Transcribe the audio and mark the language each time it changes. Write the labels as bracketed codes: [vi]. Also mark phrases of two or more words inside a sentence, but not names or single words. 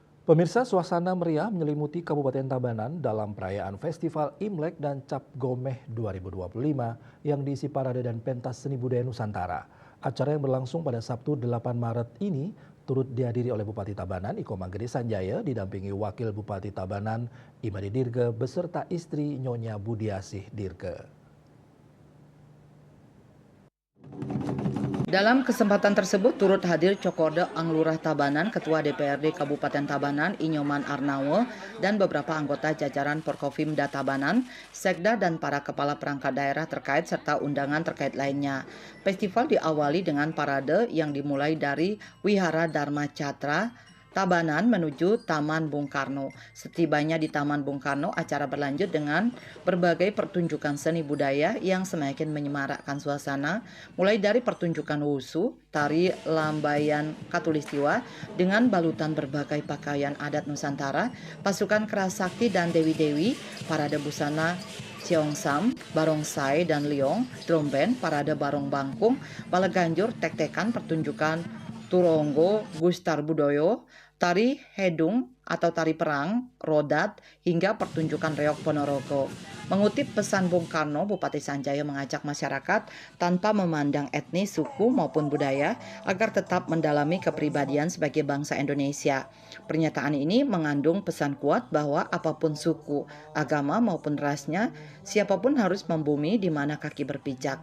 [id] Pemirsa, suasana meriah menyelimuti Kabupaten Tabanan dalam perayaan Festival Imlek dan Cap Gomeh 2025 yang diisi parade dan pentas seni budaya Nusantara. Acara yang berlangsung pada Sabtu 8 Maret ini turut dihadiri oleh Bupati Tabanan Iko Manggede Sanjaya didampingi Wakil Bupati Tabanan Imade Dirge beserta istri Nyonya Budiasih Dirge. Dalam kesempatan tersebut turut hadir Cokorda Anglurah Tabanan, Ketua DPRD Kabupaten Tabanan Inyoman Arnawo, dan beberapa anggota jajaran Porkofimda Tabanan, Sekda dan para kepala perangkat daerah terkait serta undangan terkait lainnya. Festival diawali dengan parade yang dimulai dari Wihara Dharma Catra Tabanan menuju Taman Bung Karno. Setibanya di Taman Bung Karno, acara berlanjut dengan berbagai pertunjukan seni budaya yang semakin menyemarakkan suasana, mulai dari pertunjukan wusu, tari lambayan Katulistiwa dengan balutan berbagai pakaian adat Nusantara, pasukan keras sakti dan dewi-dewi, parade busana Siongsam, Barongsai dan Liong, drum band, parade Barong Bangkung, bala ganjur, tek-tekan, pertunjukan Turonggo, Gustar Budoyo, tari hedung atau tari perang, rodat, hingga pertunjukan reok Ponorogo. Mengutip pesan Bung Karno, Bupati Sanjaya mengajak masyarakat tanpa memandang etnis, suku maupun budaya agar tetap mendalami kepribadian sebagai bangsa Indonesia. Pernyataan ini mengandung pesan kuat bahwa apapun suku, agama maupun rasnya, siapapun harus membumi di mana kaki berpijak.